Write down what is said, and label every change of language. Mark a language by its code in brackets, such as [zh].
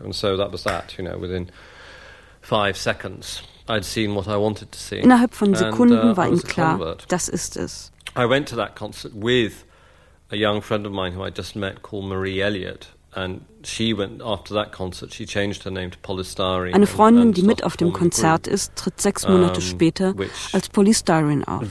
[en] And so that was that, you know, within 5 seconds I'd seen what I wanted to see. [de] Innerhalb von Sekunden war ihm klar, das ist es. [en] I went to that concert with a young friend of mine who I just met called Marie Elliott, and she went after that concert, she changed her name to Polystyrene. [de] Eine Freundin, die mit auf dem Konzert ist, tritt 6 Monate später als Polystyrene auf.